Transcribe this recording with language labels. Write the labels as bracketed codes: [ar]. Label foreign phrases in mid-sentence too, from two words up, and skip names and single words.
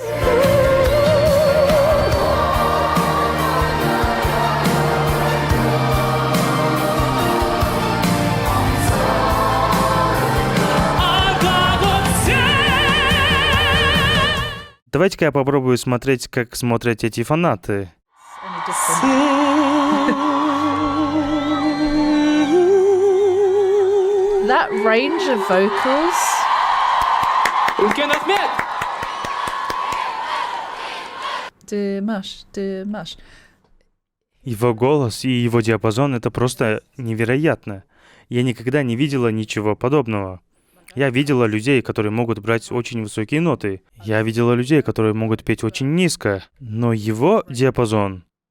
[ru] Давайте-ка я попробую смотреть, как смотрят эти фанаты. [en] Any different. That range of vocals. [kk] үлкен рахмет. Дымаш. [ru] Его голос и его диапазон — это просто невероятно. Я никогда не видела ничего подобного. Я видела людей, которые могут брать очень высокие ноты. Я видела людей, которые могут петь очень низко. Но его диапазон...